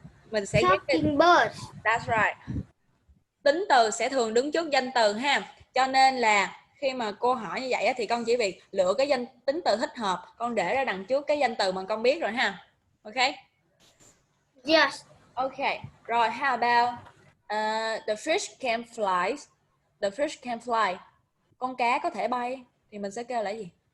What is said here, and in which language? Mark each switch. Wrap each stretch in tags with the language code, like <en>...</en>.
<vi>Mình sẽ</vi> <en>talking birds. That's right.</en> <vi>Tính từ sẽ thường đứng trước danh từ ha. Cho nên là khi mà cô hỏi như vậy thì con chỉ việc lựa cái tính từ thích hợp, con để ra đằng trước cái danh từ mà con biết rồi ha.</vi> <en>Ok? Yes. Ok. Rồi, how about the fish can fly. The fish can fly.</en> <vi>Con cá có thể bay thì mình sẽ kêu là gì?</vi>